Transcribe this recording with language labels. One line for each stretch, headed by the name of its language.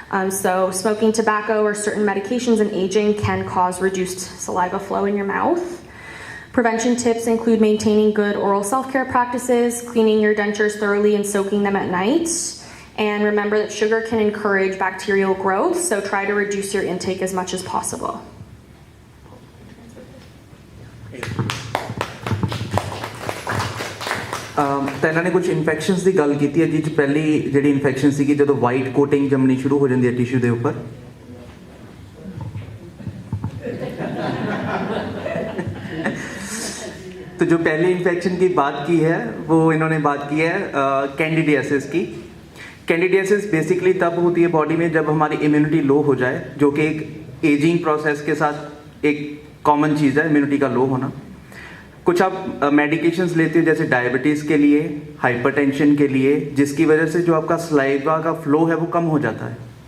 English: So smoking tobacco or certain medications and aging can cause reduced saliva flow in your mouth. Prevention tips include maintaining good oral self-care practices, cleaning your dentures thoroughly and soaking them at night. And remember that sugar can encourage bacterial growth, so try to reduce your intake as much as possible.
Punjabi: ਤਾਂ ਇਹਨਾਂ ਨੇ ਕੁਝ infections ਦੀ ਗੱਲ ਕੀਤੀ ਹੈ ਜਿਹ 'ਚ ਪਹਿਲੀ ਜਿਹੜੀ ਇਨਫੈਕਸ਼ਨ ਸੀਗੀ ਜਦੋਂ ਵਾਈਟ ਕੋਟਿੰਗ ਜੰਮਣੀ ਸ਼ੁਰੂ ਹੋ ਜਾਂਦੀ ਹੈ ਟਿਸ਼ੂ ਦੇ ਉੱਪਰ
Hindi: तो जो पहली इन्फेक्शन की बात की है वो इन्होंने बात की है कैंडिडियासिस की। कैंडिडियासिस बेसिकली तब होती है बॉडी में जब हमारी इम्यूनिटी लो हो जाए, जो कि एक एजिंग प्रोसेस के साथ एक कॉमन चीज़ है, इम्यूनिटी का लो होना। कुछ आप मेडिकेशंस लेते हो जैसे डायबिटीज़ के लिए, हाइपरटेंशन के लिए, जिसकी वजह से जो आपका सलाइवा का फ्लो है वो कम हो जाता है।